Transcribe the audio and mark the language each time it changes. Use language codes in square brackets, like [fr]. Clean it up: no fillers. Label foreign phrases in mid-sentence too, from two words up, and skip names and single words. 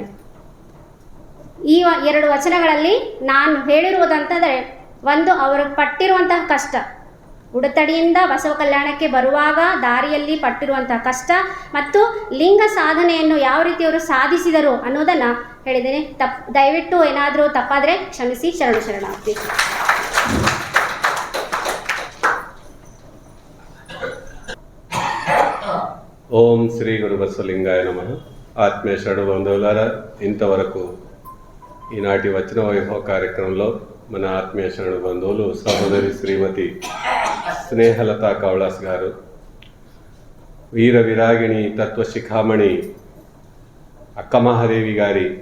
[kn] ಈ 2 ವಚನಗಳಲ್ಲಿ ನಾನು ಹೇಳಿರುವುದಂತಂದರೆ, ಒಂದು ಅವರು ಪಟ್ಟಿರುವಂತಹ ಕಷ್ಟ, ಉಡತಡಿಯಿಂದ ಬಸವ ಕಲ್ಯಾಣಕ್ಕೆ ಬರುವಾಗ ದಾರಿಯಲ್ಲಿ ಪಟ್ಟಿರುವಂತಹ ಕಷ್ಟ ಮತ್ತು ಲಿಂಗ ಸಾಧನೆಯನ್ನು ಯಾವ ರೀತಿ ಅವರು ಸಾಧಿಸಿದರು ಅನ್ನೋದನ್ನು ಹೇಳಿದ್ದೇನೆ. ದಯವಿಟ್ಟು ಏನಾದರೂ ತಪ್ಪಾದರೆ ಕ್ಷಮಿಸಿ. ಶರಣಾರ್ಥಿ. ಓಂ ಶ್ರೀ ಗುರು ಬಸವಲಿಂಗಾಯ ನಮಃ. [te] ఆత్మీయ శరణు బంధువులారా, ఇంతవరకు ఈనాటి వచన వైభవ కార్యక్రమంలో మన ఆత్మీయ శరణు బంధువులు సహోదరి శ్రీమతి స్నేహలత కౌళాస్ గారు, వీర విరాగిణి తత్వశిఖామణి అక్కమహాదేవి గారి